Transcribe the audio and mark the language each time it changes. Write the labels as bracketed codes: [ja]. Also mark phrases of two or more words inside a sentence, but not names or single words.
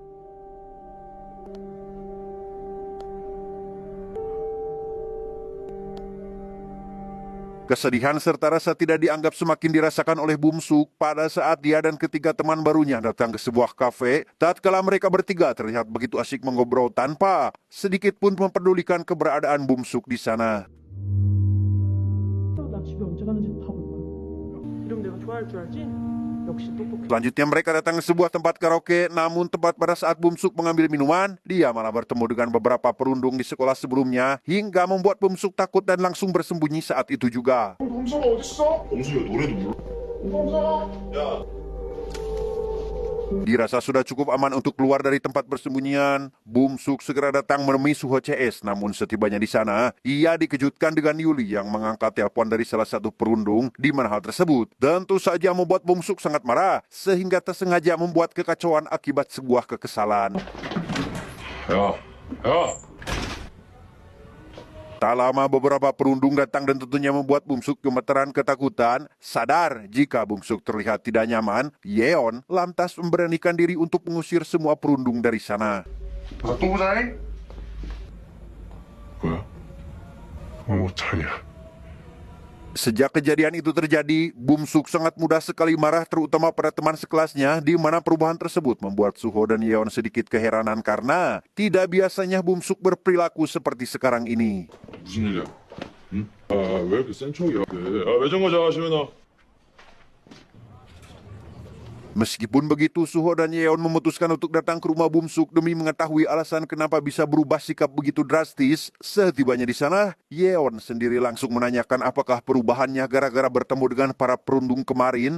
[id] Kesedihan serta rasa tidak dianggap semakin dirasakan oleh Bumsuk pada saat dia dan ketiga teman barunya datang ke sebuah kafe. Tatkala mereka bertiga terlihat begitu asyik mengobrol tanpa sedikit pun mempedulikan keberadaan Bumsuk di sana. [ko] 나 집에 언제 가는지 다 볼 거야. 이러면 내가 좋아할 줄 알지? 역시 똑똑해. [id] Selanjutnya mereka datang ke sebuah tempat karaoke, namun tepat pada saat Bumsuk mengambil minuman, dia malah bertemu dengan beberapa perundung di sekolah sebelumnya, hingga membuat Bumsuk takut dan langsung bersembunyi saat itu juga. [ko] 범수가 어딨어? 범수가 노래도 몰라. 범수가. 야. [id] Dirasa sudah cukup aman untuk keluar dari tempat persembunyian, Bumsuk segera datang menemui Suho CS. Namun setibanya di sana, ia dikejutkan dengan Yuli yang mengangkat telepon dari salah satu perundung. Di mana hal tersebut tentu saja membuat Bumsuk sangat marah, sehingga tersengaja membuat kekacauan akibat sebuah kekesalan. [ko] 야. 야. [id] Tak lama beberapa perundung datang dan tentunya membuat Bumsuk gemeteran ketakutan. Sadar jika Bumsuk terlihat tidak nyaman, Yeon lantas memberanikan diri untuk mengusir semua perundung dari sana. [ko] 또 보자잉. 뭐야? 못하냐? [id] Sejak kejadian itu terjadi, Bumsuk sangat mudah sekali marah terutama pada teman sekelasnya, di mana perubahan tersebut membuat Suho dan Yeon sedikit keheranan karena tidak biasanya Bumsuk berperilaku seperti sekarang ini. [ko] 무슨 일이야? 응? 왜 이렇게 센 척이야? 매점 가자, 시은아. [id] Meskipun begitu, Suho dan Yeon memutuskan untuk datang ke rumah Bumsuk demi mengetahui alasan kenapa bisa berubah sikap begitu drastis. Setibanya di sana, Yeon sendiri langsung menanyakan apakah perubahannya gara-gara bertemu dengan para perundung kemarin.